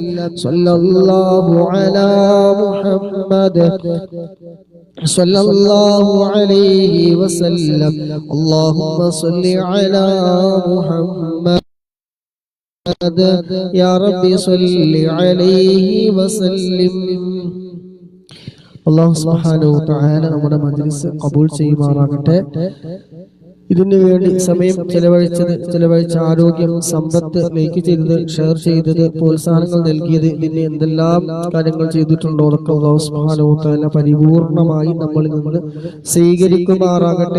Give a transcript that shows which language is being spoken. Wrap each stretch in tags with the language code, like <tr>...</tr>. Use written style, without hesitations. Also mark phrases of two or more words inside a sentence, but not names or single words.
<ar>صلى الله على محمد صلى الله عليه وسلم. اللهم صل على محمد يا ربي صل عليه وسلم. الله سبحانه وتعالى</ar> <ml>നമ്മുടെ മജ്ലിസ് ഖബൂൽ ചെയ്യുമാറാകട്ടെ. ഇതിനു വേണ്ടി സമയം ചെലവഴിച്ച ആരോഗ്യം, സമ്പത്ത്, ലൈക്ക് ചെയ്തത്, ഷെയർ ചെയ്തത്, പ്രോത്സാഹനങ്ങൾ നൽകിയത്, ഇതിന് എന്തെല്ലാം കാര്യങ്ങൾ ചെയ്തിട്ടുണ്ടോ അതൊക്കെ</ml> <ar>الله سبحانه وتعالى</ar> <ml>പരിപൂർണമായി നമ്മളിൽ നിന്ന് സ്വീകരിക്കുമാറാകട്ടെ.</ml>